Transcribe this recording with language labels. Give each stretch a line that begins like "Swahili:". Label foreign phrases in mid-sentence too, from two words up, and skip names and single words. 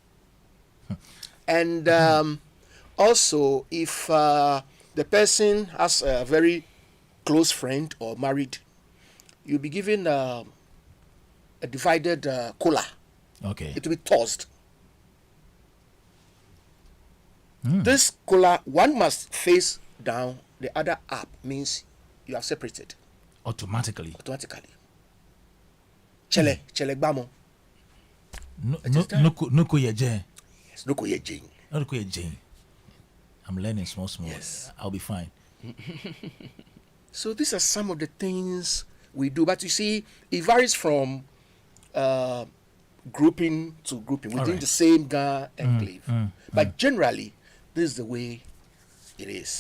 English: And also, if the person has a very close friend or married, you'll be given a divided cola. Okay. It will be tossed. This cola, one must face down, the other up, means you have separated. Automatically.
Ga: Chele gbamo. Nuku yeje. Yes, nuku yeje. Nuku yeje.
English: I'm learning small. Yes. I'll be fine. So these are some of the things we do. But you see, it varies from grouping to grouping within the same Ga enclave. But generally, this is the way it is.